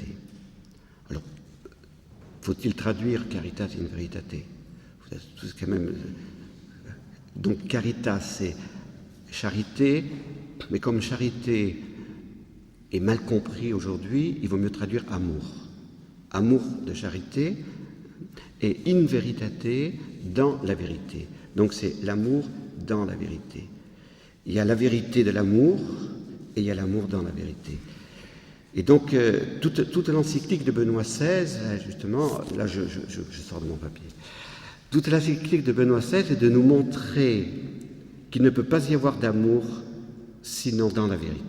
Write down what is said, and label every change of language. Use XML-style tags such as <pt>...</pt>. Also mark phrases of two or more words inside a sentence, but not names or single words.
<fr>Alors, faut-il traduire Caritas in Veritate? C'est quand même... Donc, Caritas, c'est charité, mais comme charité est mal compris aujourd'hui, il vaut mieux traduire amour. Amour de charité et</fr> <la>in veritate,</la> <fr>dans la vérité. Donc, c'est l'amour dans la vérité. Il y a la vérité de l'amour et il y a l'amour dans la vérité. Et donc, toute l'encyclique de Benoît XVI, justement, là je sors de mon papier, toute l'encyclique de Benoît XVI est de nous montrer qu'il ne peut pas y avoir d'amour sinon dans la vérité.</fr>